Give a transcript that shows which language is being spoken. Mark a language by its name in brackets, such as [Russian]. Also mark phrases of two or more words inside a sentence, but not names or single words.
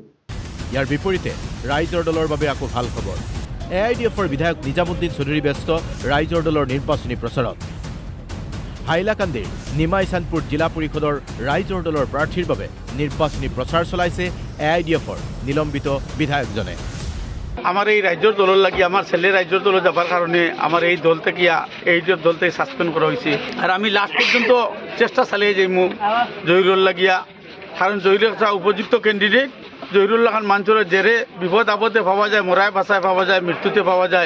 [Assamese] ইয়াৰ বিপৰীতে ৰাইজৰ দলৰ বাবে আকৌ ভাল খবৰ। AIDFৰ বিধায়ক নিজামুদ্দিন চৌধুৰী ব্যস্ত ৰাইজৰ দলৰ নিৰ্বাচনী প্ৰচাৰত। হাইলাকান্দিৰ নিমাই চান্দপুৰ জিলা পৰিষদৰ ৰাইজৰ দলৰ প্ৰাৰ্থীৰ বাবে নিৰ্বাচনী প্ৰচাৰ চলাইছে AIDFৰ নিলম্বিত বিধায়কজনে। [Bangla] আমার এই রাজ্যের দলের লাগি আমার ছেলে রাজ্যের দলে যাবার কারণে আমার এই দল থেকে এই দল থেকে সাসপেন্ড করা হয়েছে। আর আমি লাস্ট পর্যন্ত চেষ্টা চালিয়ে যাইমু জহিরুল লাগিয়া, কারণ জহিরুল একটা উপযুক্ত ক্যান্ডিডেট। জহিরুল্লাহ খান মানুষের জেরে বিপদ আপদে পাওয়া যায়, মরায় বাসায় পাওয়া যায়, মৃত্যুতে পাওয়া যায়।